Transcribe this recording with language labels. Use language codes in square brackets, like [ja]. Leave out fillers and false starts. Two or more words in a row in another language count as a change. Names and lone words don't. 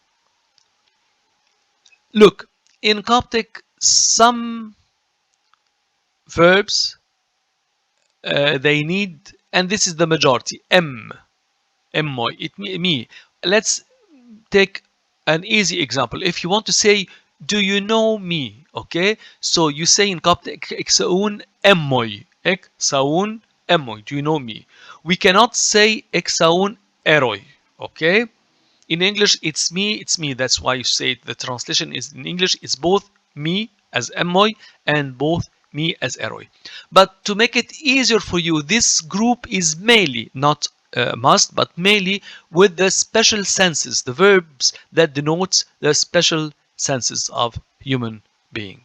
[en] Look, in Coptic, some verbs, they need, and this is the majority, emmoy, me. Let's take an easy example. If you want to say, do you know me? Okay, so you say in Coptic, [cop] eksaun emmoy, eksaun emmoy, [en] do you know me? We cannot say [cop] eksaun eroy. [en] Okay, in English it's me, that's why you say it. The translation is in English is both me as emmoy and both me as eroy. But to make it easier for you, this group is mainly not must, but mainly with the special senses, the verbs that denotes the special senses of human being.